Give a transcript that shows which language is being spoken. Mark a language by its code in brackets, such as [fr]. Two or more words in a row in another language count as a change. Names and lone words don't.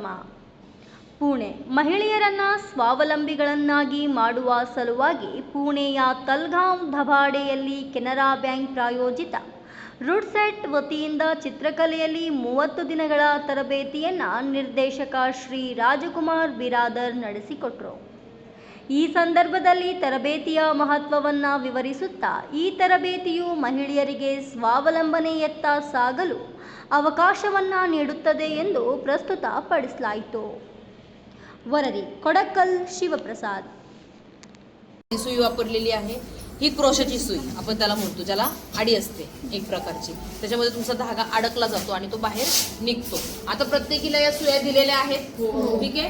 [kn] ಪುಣೆ ಮಹಿಳೆಯರನ್ನು ಸ್ವಾವಲಂಬಿಗಳನ್ನಾಗಿ ಮಾಡುವ ಸಲುವಾಗಿ ಪುಣೆಯ ತಲ್ಗಾಂವ್ ಧಬಾಡೆಯಲ್ಲಿ ಕೆನರಾ ಬ್ಯಾಂಕ್ ಪ್ರಾಯೋಜಿತ ರೂಟ್ ಸೆಟ್ ವತಿಯಿಂದ ಚಿತ್ರಕಲೆಯಲ್ಲಿ 30 ದಿನಗಳ ತರಬೇತಿಯನ್ನು ನಿರ್ದೇಶಕ ಶ್ರೀ ರಾಜಕುಮಾರ್ ಬಿರಾದರ್ ನಡೆಸಿಕೊಟ್ಟರು. ಈ ಸಂದರ್ಭದಲ್ಲಿ ತರಬೇತಿಯ ಮಹತ್ವವನ್ನು ವಿವರಿಸುತ್ತಾ, ಈ ತರಬೇತಿಯು ಮಹಿಳೆಯರಿಗೆ ಸ್ವಾವಲಂಬನೆಯತ್ತ ಸಾಗಲು ಅವಕಾಶವನ್ನು ನೀಡುತ್ತದೆ ಎಂದು ಪ್ರಸ್ತುತಪಡಿಸಲಾಯಿತು. ವರದಿ ಕೊಡಕ್ಕಲ್ ಶಿವಪ್ರಸಾದ್. [mr] सुई वापरलेली आहे. ही क्रोशाची सुई आपण त्याला म्हणतो, ज्याला आडी असते एक प्रकारची. त्याच्यामध्ये तुमचा धागा अडकला जातो आणि तो बाहेर निघतो. आता प्रत्येकीला या सुया दिलेल्या आहेत. ठीक आहे.